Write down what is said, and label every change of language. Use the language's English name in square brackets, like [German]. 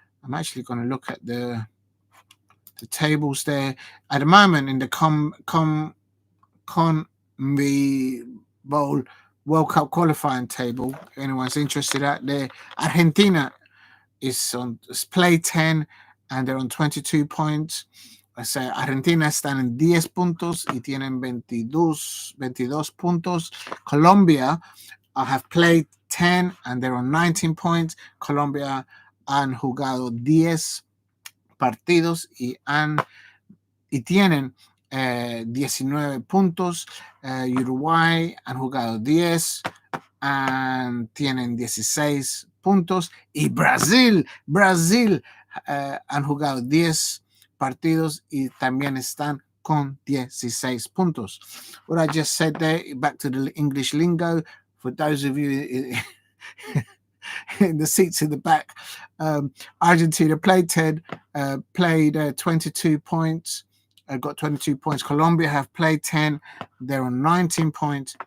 [English] I'm actually going to look at the tables there at the moment in the CONMEBOL World Cup qualifying table. If anyone's interested out there, Argentina is play 10 and they're on 22 points. [Spanish] O sea, Argentina están en 10 puntos y tienen 22 puntos. [English] Colombia have played 10 and they're on 19 points. [Spanish] Colombia han jugado 10 partidos y tienen 19 puntos. Uruguay han jugado 10 y tienen 16 puntos. Y Brasil han jugado 10 partidos y también están con 16 puntos. [English] What I just said there, back to the English lingo, for those of you in the seats in the back, Argentina played 10, played 22 points, got 22 points. Colombia have played 10, they're on 19 points.